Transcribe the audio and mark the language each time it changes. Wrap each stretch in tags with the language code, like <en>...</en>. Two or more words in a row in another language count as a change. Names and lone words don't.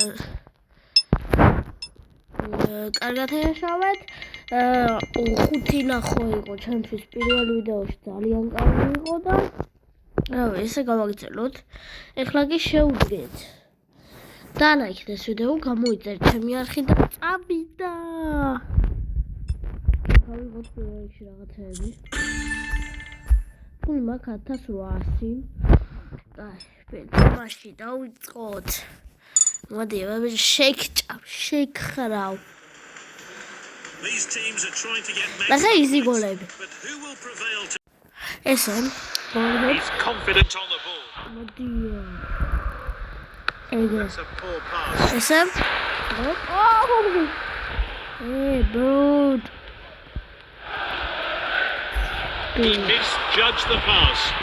<ka>კარგად ეშავეთ 5 ნახო იყო ჩემთვის პირველ ვიდეოში ძალიან კარგი იყო და რავი ესე გავაგრძელოთ ეხლა კი შევუდგეთ დალაიქეთ ეს ვიდეო გამოიწერეთ ჩემი არხი და წავიდა გავიღოთ პირველ რიგში რაღაცეები ფული მაქვს 1800 მაშინ დავიწყოთ მოდი შეგხრავ</ka> <en>These teams are trying to get</en> <ka>golები ესე</ka> <en>He's confident on the ball.</en> <ka>მოდი</ka> <en>That's a poor pass.</en> <ka>ესე dude</ka> <en>He misjudged the pass.</en>